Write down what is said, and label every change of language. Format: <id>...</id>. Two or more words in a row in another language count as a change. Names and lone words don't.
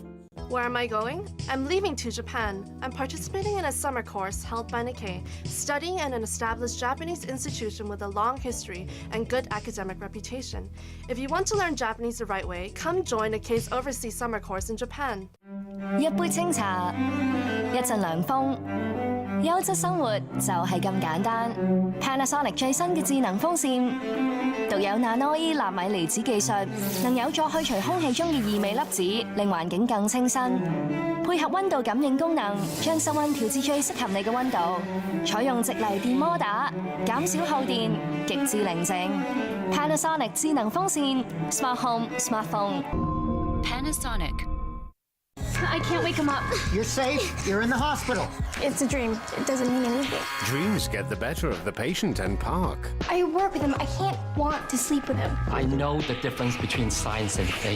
<en>Where am I going? I'm leaving to Japan. I'm participating in a summer course held by Nikkei, studying in an established Japanese institution with a long history and good academic reputation. If you want to learn Japanese the right way, come join Nikkei's overseas summer course in Japan.</en> <yue>一杯清茶，一陣涼風，優質生活就係咁簡單。Panasonic 最新嘅智能風扇，獨有 Nano-E 納米離子技術，能有助去除空氣中嘅異味粒子，令環境更清新。配合溫度感應功能，將室溫調至最適合你嘅溫度。採用直嚟電摩打，減少耗電，極致寧靜。Panasonic 智能風扇 ，</yue> <en>Smart Home Smart Phone。</en> <yue>Panasonic.</yue> <en>I can't wake him up. You're safe. You're in the hospital. It's a dream. It doesn't mean anything. Dreams get the better of the patient and Park. I work with him. I can't want to sleep with him. I know the difference between science and faith.</en>